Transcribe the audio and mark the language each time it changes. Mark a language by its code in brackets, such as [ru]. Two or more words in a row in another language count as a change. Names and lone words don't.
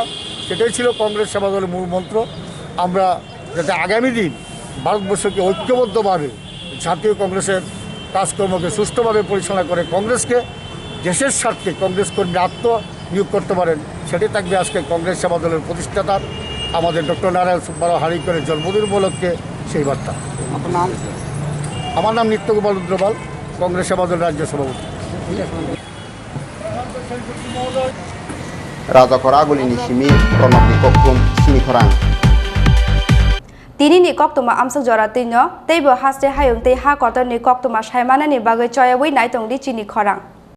[bn] সেটাই ছিল কংগ্রেস সেবা দলের মূল মন্ত্র আমরা যাতে আগামী দিন ভারতবর্ষকে ঐক্যবদ্ধভাবে জাতীয় কংগ্রেসের কাজকর্মকে সুষ্ঠুভাবে পরিচালনা করে কংগ্রেসকে দেশের স্বার্থে কংগ্রেস কর্মী আত্মনিয়োগ করতে পারেন সেটাই থাকবে আজকে কংগ্রেস সেবা দলের প্রতিষ্ঠাতার আমাদের ডক্টর নারায়ণ সুব্বারাও হারিকরের জন্মদিন উপলক্ষে সেই বার্তা আমার নাম নিত্য গোপাল রুদ্রপাল কংগ্রেস সেবা দলের রাজ্য সভাপতি [trp] Raja Khor aguli ni simi Pranab ni Koptum Chini Khorang Tini ni koktuma amsuk jora tinyo teibo haste hayung tei ha kotor ni koktuma shaimana ni bagai choya wi nai tong di Chini Khorang